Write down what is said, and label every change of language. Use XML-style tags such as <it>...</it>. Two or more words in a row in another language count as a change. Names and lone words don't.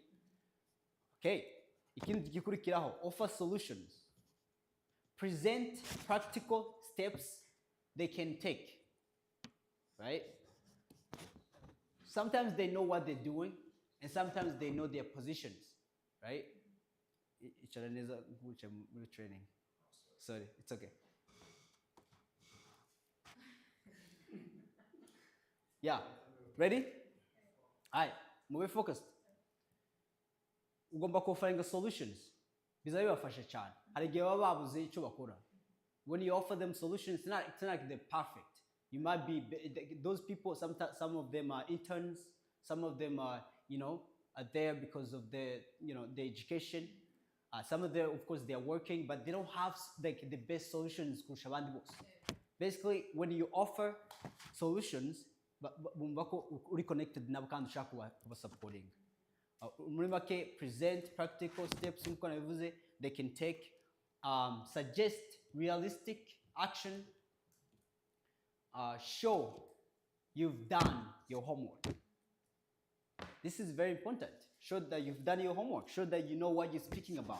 <rw>Okay, ikindi gikurikiraho,</rw> <en>offer solutions. Present practical steps they can take, right? Sometimes they know what they're doing, and sometimes they know their positions, right? Training. Sorry, it's okay. Yeah, ready? All right, move focused.</en> <rw>Ugomba kuofaringa solutions. Biza bibafasha cyane. Hari igihe baba babuze icyo bakora.</rw> <en>When you offer them solutions, it's not like they're perfect. You might be those people. Some of them are interns. Some of them are are there because of their their education. Some of them, of course, they are working, but they don't have like the best solutions. Basically, when you offer solutions, reconnected</en> <rw>na kandi ushaka kuba</rw> <en>supporting.</en> <rw>Muri make,</rw> <en>present practical steps they can take, suggest realistic action, show you've done your homework. This is very important. Show that you've done your homework. Show that you know what you're speaking about.</en>